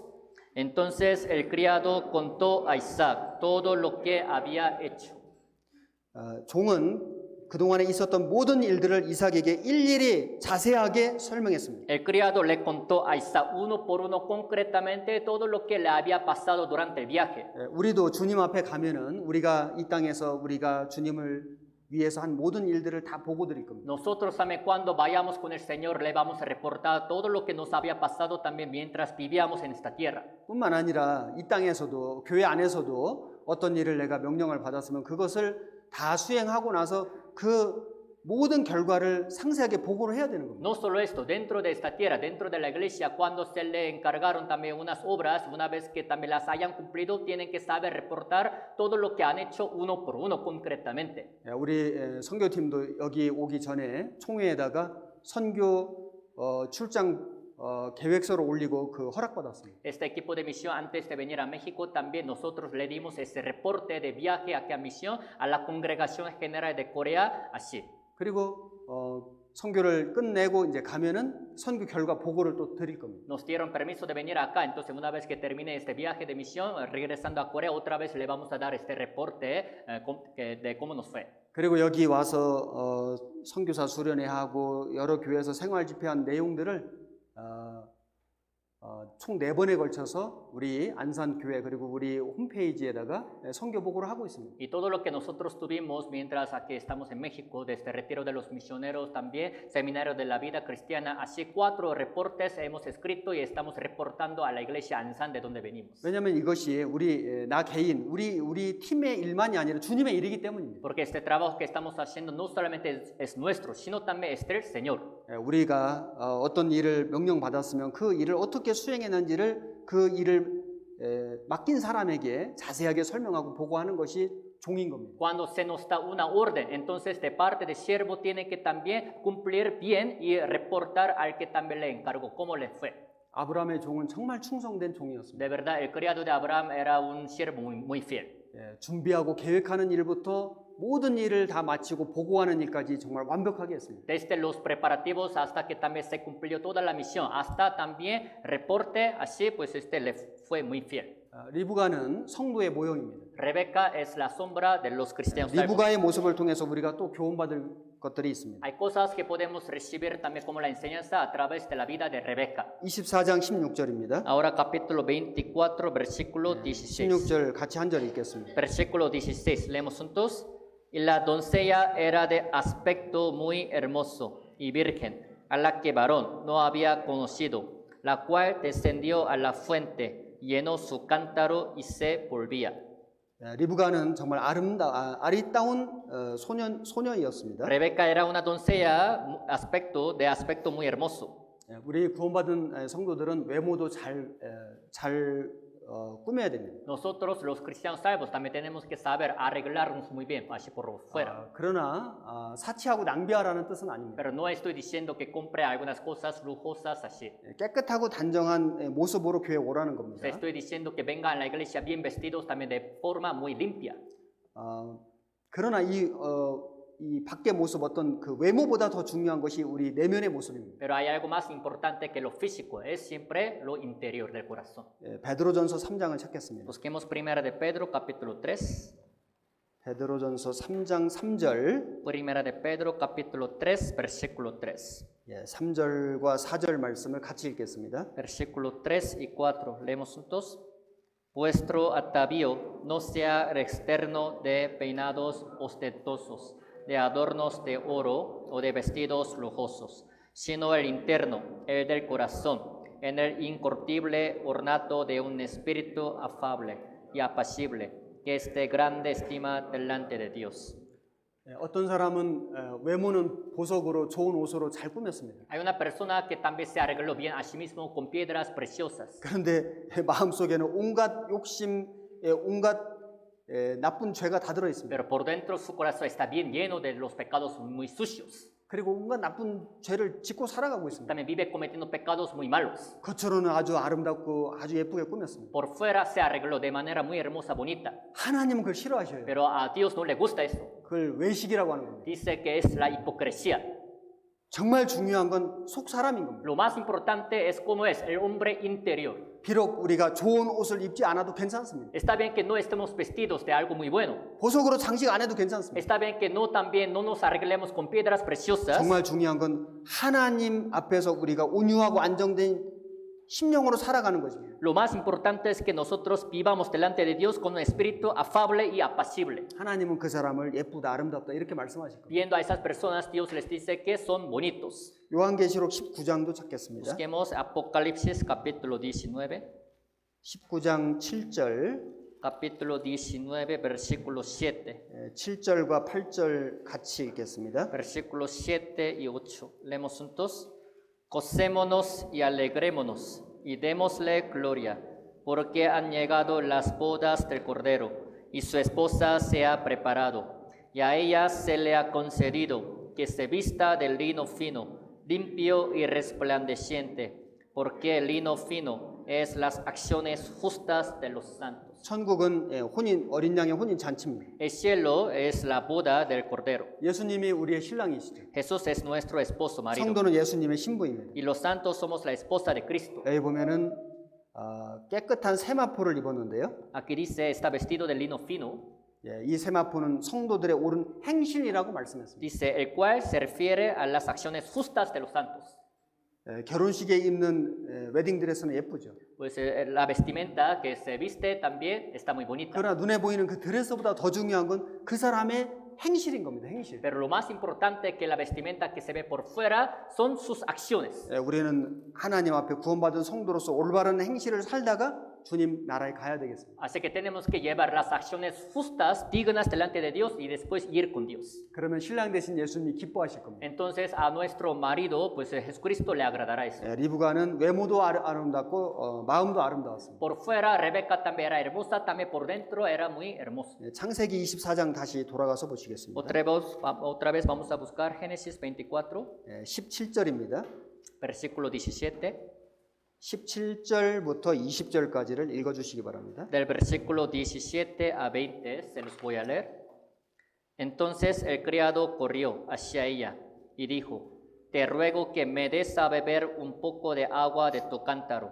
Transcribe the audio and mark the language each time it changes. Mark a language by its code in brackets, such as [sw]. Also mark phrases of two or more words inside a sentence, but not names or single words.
[es] Entonces el criado contó a Isaac todo lo que había hecho. [ko] 종은 그동안에 있었던 모든 일들을 이삭에게 일일이 자세하게 설명했습니다. [es] El criado le contó a Isaac uno por uno concretamente todo lo que le había pasado durante el viaje. [ko] 우리도 주님 앞에 가면은 우리가 이 땅에서 우리가 주님을 위해서 한 모든 일들을 다 보고 드릴 겁니다. [es] Nosotros también cuando vayamos con el Señor le vamos a reportar todo lo que nos había pasado también mientras vivíamos en esta tierra. [ko] 뿐만 아니라 이 땅에서도 교회 안에서도 어떤 일을 내가 명령을 받았으면 그것을 다 수행하고 나서 그 모든 결과를 상세하게 보고를 해야 되는 겁니다. [es] No solo esto, dentro de esta tierra, dentro de la iglesia, cuando se le encargaron también unas obras, una vez que también las hayan cumplido, tienen que saber reportar todo lo que han hecho uno por uno concretamente. [ko] 우리 선교팀도 여기 오기 전에 총회에다가 선교 출장 계획서를 올리고 그 허락받았습니다. [es] Este equipo de misión antes de venir a México también nosotros le dimos ese reporte de viaje aquí a misión a la Congregación General de Corea, así. [ko] 그리고 선교를 끝내고 이제 가면은 선교 결과 보고를 또 드릴 겁니다. [es] Nos dieron permiso de venir acá, entonces una vez que termine este viaje de misión, regresando a Corea, otra vez le vamos a dar este reporte de cómo nos fue. [ko] 그리고 여기 와서 선교사 수련회 하고 여러 교회에서 생활 집회한 내용들을 총 4번에 걸쳐서 우리 안산교회 그리고 우리 홈페이지에다가 선교 보고를 하고 있습니다. [es] Y todo lo que nosotros tuvimos mientras aquí estamos en México, desde Retiro de los Misioneros, también Seminario de la Vida Cristiana, así 4 reportes hemos escrito y estamos reportando a la iglesia Ansan de donde venimos. [ko] 왜냐하면 이것이 나 개인, 우리 팀의 일만이 아니라 주님의 일이기 때문입니다. [es] Porque este trabajo que estamos haciendo no solamente es nuestro, sino también es del Señor. [ko] 우리가 어떤 일을 명령받았으면 그 일을 어떻게 수행했는지를 그 일을 맡긴 사람에게 자세하게 설명하고 보고하는 것이 종인 겁니다. [es] Cuando se nos da una orden, entonces de parte del siervo tiene que también cumplir bien y reportar al que también le encargó cómo le fue. [ko] 아브라함의 종은 정말 충성된 종이었습니다. [es] De verdad, el criado de Abraham era un siervo muy fiel. [ko] 준비하고 계획하는 일부터 모든 일을 다 마치고 보고하는 일까지 정말 완벽하게 했습니다. [es] Desde los preparativos hasta que también se cumplió toda la misión, hasta también reporte, así pues le fue muy fiel. [ko] 리브가는 성도의 모형입니다. [es] Rebeca es la sombra de los cristianos salvos. [ko] 리브가의 모습을 통해서 우리가 또 교훈받을 것들이 있습니다. [es] Hay cosas que podemos recibir también como la enseñanza a través de la vida de Rebeca. [ko] 24장 16절입니다. [es] Ahora capítulo 24, versículo 16. [ko] 16절 같이 한 절 읽겠습니다. [es] Versículo 16, leemos juntos. Y la doncella era de aspecto muy hermoso y virgen, a la que varón no había conocido, la cual descendió a la fuente, llenó su cántaro y se volvía. [ko] 리브가는 정말 아리따운 소녀이었습니다. [es] Rebeca era una doncella de aspecto muy hermoso. [ko] 우리 구원받은 성도들은 외모도 잘 꾸며야 됩니다. [es] Nosotros los cristianos salvos también tenemos que saber arreglarnos muy bien, así por fuera. [ko] 그러나 사치하고 낭비하라는 뜻은 아닙니다. [es] Pero no estoy diciendo que compre algunas cosas lujosas así. [ko] 깨끗하고 단정한 모습으로 교회에 오라는 겁니다. [es] Estoy diciendo que vengan a la iglesia bien vestidos también de forma muy limpia. [ko] 그러나 이 밖의 모습 어떤 그 외모보다 더 중요한 것이 우리 내면의 모습입니다. [es] Pero hay algo más importante que lo físico, es siempre lo interior del corazón. [ko] 베드로전서 3장을 찾겠습니다. [es] Busquemos primera de Pedro capítulo 3. [ko] 베드로전서 3장 3절. [es] Primera de Pedro capítulo 3 versículo 3. [ko] 3절과 4절 말씀을 같이 읽겠습니다. [es] Versículo 3 y 4. Leemos juntos. Vuestro atavío no sea externo de peinados ostentosos, de adornos de oro o de vestidos lujosos, sino el interno, el del corazón, en el incorruptible ornato de un espíritu afable y apacible, que es de grande estima delante de Dios. [ko] 어떤 사람은 외모는 보석으로 좋은 옷으로 잘 꾸몄습니다. [es] Hay una persona que también se arregló bien a sí mismo con piedras preciosas. [ko] 그런데 마음속에는 온갖 욕심, 온갖 나쁜 죄가 다 들어 있습니다. [es] Pero por dentro su corazón está bien lleno de los pecados muy sucios. [ko] 그리고 온갖 나쁜 죄를 짓고 살아가고 있습니다. [es] También vive cometiendo pecados muy malos. [ko] 겉으로는 아주 아름답고 아주 예쁘게 꾸몄습니다. [es] Por fuera se arregló de manera muy hermosa, bonita. [ko] 하나님은 그걸 싫어하셔요. [es] Pero a Dios no le gusta eso. [ko] 그걸 외식이라고 하는 겁니다. [es] Dice que es la hipocresía. [ko] 정말 중요한 건 속 사람인 겁니다. [es] Lo más importante es cómo es el hombre interior. [ko] 비록 우리가 좋은 옷을 입지 않아도 괜찮습니다. [es] Está bien que no estemos vestidos de algo muy bueno. [ko] 보석으로 장식 안 해도 괜찮습니다. [es] Está bien que no también no nos arreglemos con piedras preciosas. [ko] 정말 중요한 건 하나님 앞에서 우리가 온유하고 안정된 심령으로 살아가는 것입니다. [es] Lo más importante es que nosotros vivamos delante de Dios con un espíritu afable y apacible. [ko] 하나님은 그 사람을 예쁘다 아름답다 이렇게 말씀하실 겁니다. [es] Viendo a esas personas, Dios les dice que son bonitos. [ko] 요한계시록 19장도 찾겠습니다. [es] Busquemos Apocalipsis capítulo 19. [ko] 19장 7절, [es] Capítulo 19, versículo 7. [ko] 7절과 8절 같이 읽겠습니다. [es] Versículos 7 y 8. Leemos juntos. Gocémonos y alegrémonos y démosle gloria, porque han llegado las bodas del Cordero, y su esposa se ha preparado, y a ella se le ha concedido que se vista de lino fino, limpio y resplandeciente, porque el lino fino es las acciones justas de los santos. [ko] 천국은 어린 양의 혼인 잔치입니다. [es] El cielo es la boda del Cordero. [ko] 예수님이 우리의 신랑이시죠. [es] Jesús es nuestro esposo marido. [ko] 성도는 예수님의 신부입니다. [es] Y los santos somos la esposa de Cristo. [ko] 여기 보면은 깨끗한 세마포를 입었는데요. [es] Aquí dice, está vestido de lino fino. [ko] 이 세마포는 성도들의 옳은 행실이라고 말씀했습니다. [es] Dice, el cual se refiere a las acciones justas de los santos. [ko] 결혼식에 입는 웨딩드레스는 예쁘죠. [es] Pues la vestimenta que se viste también está muy bonita. [ko] 그러나 눈에 보이는 그 드레스보다 더 중요한 건 그 사람의 행실인 겁니다. 행실. [es] Pero lo más importante que la vestimenta que se ve por fuera son sus acciones. [ko] 우리는 하나님 앞에 구원받은 성도로서 올바른 행실을 살다가 주님 나라에 가야 되겠습니다. [es] Así que tenemos que llevar las acciones justas, dignas delante de Dios y después ir con Dios. [ko] 그러면 신랑 되신 예수님이 기뻐하실 겁니다. [es] Entonces a nuestro marido, pues Jesucristo le agradará eso. [ko] 리브가는 외모도 아름답고 마음도 아름다웠습니다. [es] Por fuera Rebeca también era hermosa, también por dentro era muy hermosa. [ko] 창세기 24장 다시 돌아가서 보시겠습니다. [es] Otra vez vamos a buscar Génesis 24, [ko] 17절입니다. [es] versículo 17. [ko] 17절부터 20절까지를 읽어주시기 바랍니다. [es] Del versículo 17 a 20 se los voy a leer. Entonces el criado corrió hacia ella y dijo, te ruego que me des a beber un poco de agua de tu cántaro.